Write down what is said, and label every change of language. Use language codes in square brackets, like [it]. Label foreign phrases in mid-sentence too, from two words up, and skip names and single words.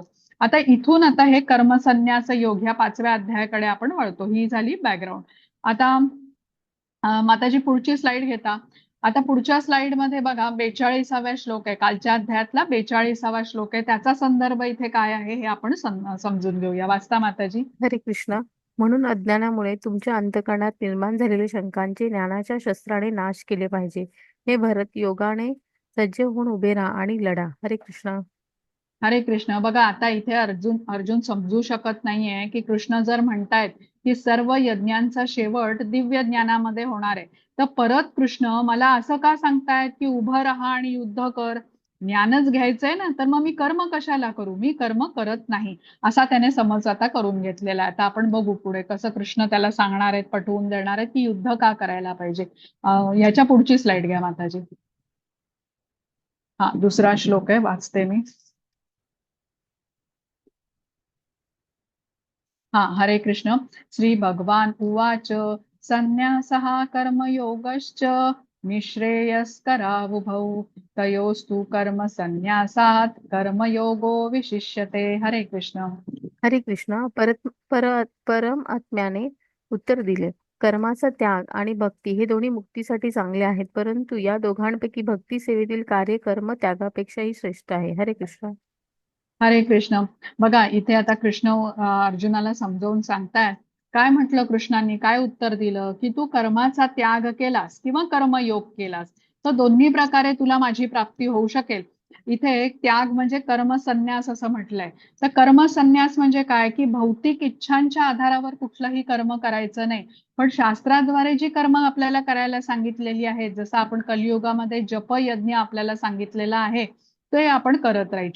[mr] आता इथून आता हे कर्मसन्यास योग ह्या 5व्या अध्यायाकडे आपण वळतो. ही झाली बॅकग्राऊंड. आता माताजी पुढची स्लाइड घेता. आता पुढच्या स्लाइड मध्ये बघा 42वा श्लोक आहे, कालच्या अध्यायातला 42वा श्लोक आहे. त्याचा संदर्भ इथे काय आहे हे आपण समजून घेऊया. वाचता माताजी. हरे कृष्ण. म्हणून अज्ञानामुळे तुमच्या अंतःकरणात निर्माण झालेल्या शंकांचे ज्ञानाच्या शस्त्राने नाश केले पाहिजे. हे भरत, योगाने सज्ज होऊन उभे राहा आणि लढा. हरे कृष्ण. हरे कृष्ण. बघा आता इथे अर्जुन अर्जुन समजू शकत नाहीये की कृष्ण जर म्हणतायत की सर्व यज्ञांचा शेवट दिव्य ज्ञानामध्ये होणार आहे, तर परत कृष्ण मला असं का सांगतायत की उभं राहा आणि युद्ध कर, ज्ञानच घ्यायचंय ना, तर मग मी कर्म कशाला करू, मी कर्म करत नाही, असा त्याने समज आता करून घेतलेला आहे. आता आपण बघू पुढे कसं कृष्ण त्याला सांगणार आहेत, पटवून देणार आहेत की युद्ध का करायला पाहिजे. ह्याच्या पुढची स्लाइड घ्या माताजी. हा दुसरा श्लोक आहे, वाचते मी. हा हरे कृष्ण. [sa] श्री भगवान उवाच संन्यासः कर्मयोगश्च निःश्रेयस्करावुभौ तयोस्तु कर्म संन्यासात कर्मयोगो विशिष्यते. [mr] हरे कृष्ण. हरे कृष्ण. परमात्म्याने उत्तर दिले, कर्माचा त्याग आणि भक्ती हे दोन्ही मुक्तीसाठी चांगले आहेत, परंतु या दोघांपैकी भक्ती सेवेतील कार्य कर्म त्यागापेक्षाही श्रेष्ठ आहे. हरे कृष्ण. हरे कृष्ण. बघा इथे आता कृष्ण अर्जुनाला समजावून सांगतायत. काय म्हटलं कृष्णांनी, काय उत्तर दिलं, की तू कर्माचा त्याग केलास किंवा कर्मयोग केलास तर दोन्ही प्रकारे तुला माझी प्राप्ती होऊ शकेल. इथे एक त्याग म्हणजे कर्मसन्यास असं म्हटलंय. तर कर्मसन्यास म्हणजे काय, की भौतिक इच्छांच्या आधारावर कुठलंही कर्म करायचं नाही, पण शास्त्राद्वारे जी कर्म आपल्याला करायला सांगितलेली आहेत, जसं आपण कलियुगामध्ये जपयज्ञ आपल्याला सांगितलेला आहे, ते आपण करत राहायचे.